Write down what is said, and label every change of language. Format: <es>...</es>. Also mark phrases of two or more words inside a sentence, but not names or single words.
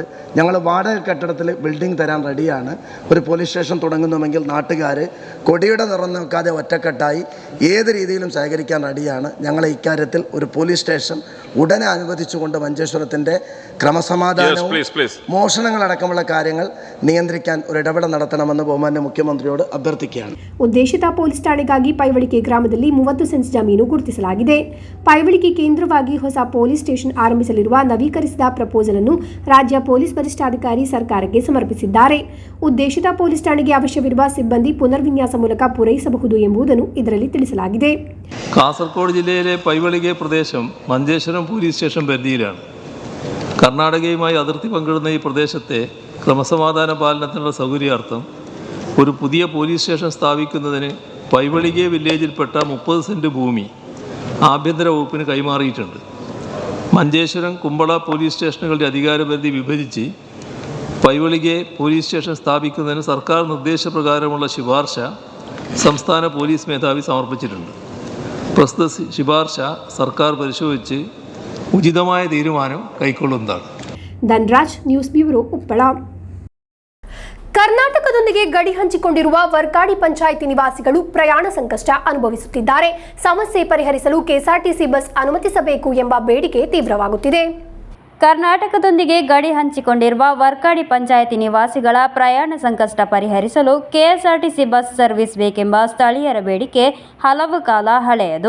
<ml>ഞങ്ങൾ വാടക കെട്ടിടത്തിൽ ബിൽഡിംഗ് തരാൻ റെഡിയാണ്. ഒരു പോലീസ് സ്റ്റേഷൻ തുടങ്ങുന്നുവെങ്കിൽ നാട്ടുകാർ കൊടിയുടെ നിറം നോക്കാതെ ഒറ്റക്കെട്ടായി ഏത് രീതിയിലും സഹകരിക്കാൻ റെഡിയാണ്. ഞങ്ങളെ ഇക്കാര്യത്തിൽ ഒരു പോലീസ് സ്റ്റേഷൻ ഉടനെ അനുവദിച്ചുകൊണ്ട് മഞ്ചേശ്വരത്തിൻ്റെ ക്രമസമാധാനവും മോഷണങ്ങളടക്കമുള്ള കാര്യങ്ങൾ നിയന്ത്രിക്കാൻ ഒരു ഇടപെടൽ നടത്തണമെന്ന് ബഹുമാന്യ മുಖ್ಯಮಂತ್ರಿಯೋട് ಅಭ್ಯರ್ಥಿക്കുകയാണ്.</ml> <kn>ಉದ್ದೇಶಿತ ಪೊಲೀಸ್ ಠಾಣೆಗಾಗಿ ಪೈವಳಿಕೆ ಗ್ರಾಮದಲ್ಲಿ 30 ಸೆಂಟ್ಸ್ ಜಮೀನು ಗುರುತಿಸಲಾಗಿದೆ. ಪೈವಳಿಕೆ ಕೇಂದ್ರವಾಗಿ ಹೊಸ ಪೊಲೀಸ್ ಸ್ಟೇಷನ್ ಆರಂಭಿಸಲಿರುವ ನವೀಕರಿಸಿದ ಪ್ರಪೋಸಲ್ ಅನ್ನು ರಾಜ್ಯ ಪೊಲೀಸ್ ವರಿಷ್ಠಾಧಿಕಾರಿ ಸರ್ಕಾರಕ್ಕೆ ಸಮರ್ಪಿಸಿದ್ದಾರೆ. ಉದ್ದೇಶಿತ ಪೊಲೀಸ್ ಠಾಣೆಗೆ ಅವಶ್ಯವಿರುವ ಸಿಬ್ಬಂದಿ ಪುನರ್ವಿನ್ಯಾಸ ಮೂಲಕ ಪೂರೈಸಬಹುದು ಎಂಬುದನ್ನು ಇದರಲ್ಲಿ ತಿಳಿಸಲಾಗಿದೆ.</kn> <ml>കാസർഗോഡ് ജില്ലയിലെ പൈവളികെ പ്രദേശം മഞ്ചേശ്വരം പോലീസ് സ്റ്റേഷൻ പരിധിയിലാണ്. കർണാടകയുമായി അതിർത്തി പങ്കിടുന്ന ഈ പ്രദേശത്തെ ക്രമസമാധാന പാലനത്തിനുള്ള സൗകര്യാർത്ഥം ഒരു പുതിയ പോലീസ് സ്റ്റേഷൻ സ്ഥാപിക്കുന്നതിന് പൈവളികെ വില്ലേജിൽപ്പെട്ട 30 സെൻറ്റ് ഭൂമി ആഭ്യന്തര വകുപ്പിന് കൈമാറിയിട്ടുണ്ട്. മഞ്ചേശ്വരം കുമ്പള പോലീസ് സ്റ്റേഷനുകളുടെ അധികാരപരിധി വിഭജിച്ച് പൈവളികെ പോലീസ് സ്റ്റേഷൻ സ്ഥാപിക്കുന്നതിന് സർക്കാർ നിർദ്ദേശപ്രകാരമുള്ള ശുപാർശ സംസ്ഥാന പോലീസ് മേധാവി സമർപ്പിച്ചിട്ടുണ്ട്. പ്രസ്തുത ശുപാർശ സർക്കാർ പരിശോധിച്ച് ഉചിതമായ തീരുമാനം കൈക്കൊള്ളുന്നതാണ്. ധൻരാജ്,</ml> <en>News Bureau,</en> <ml>ಉಪ್ಪಳ.</ml> <kn>ಕರ್ನಾಟಕದೊಂದಿಗೆ ಗಡಿ ಹಂಚಿಕೊಂಡಿರುವ ವರ್ಕಾಡಿ ಪಂಚಾಯಿತಿ ನಿವಾಸಿಗಳು ಪ್ರಯಾಣ ಸಂಕಷ್ಟ ಅನುಭವಿಸುತ್ತಿದ್ದಾರೆ. ಸಮಸ್ಯೆ ಪರಿಹರಿಸಲು ಕೆಎಸ್ಆರ್ಟಿಸಿ ಬಸ್ ಅನುಮತಿಸಬೇಕು ಎಂಬ ಬೇಡಿಕೆ ತೀವ್ರವಾಗುತ್ತಿದೆ. ಕರ್ನಾಟಕದೊಂದಿಗೆ ಗಡಿ ಹಂಚಿಕೊಂಡಿರುವ ವರ್ಕಾಡಿ ಪಂಚಾಯಿತಿ ನಿವಾಸಿಗಳ ಪ್ರಯಾಣ ಸಂಕಷ್ಟ ಪರಿಹರಿಸಲು ಕೆಎಸ್ಆರ್ಟಿಸಿ ಬಸ್ ಸರ್ವಿಸ್ ಬೇಕೆಂಬ ಸ್ಥಳೀಯರ ಬೇಡಿಕೆ ಹಲವು ಕಾಲ ಹಳೆಯದು.</kn>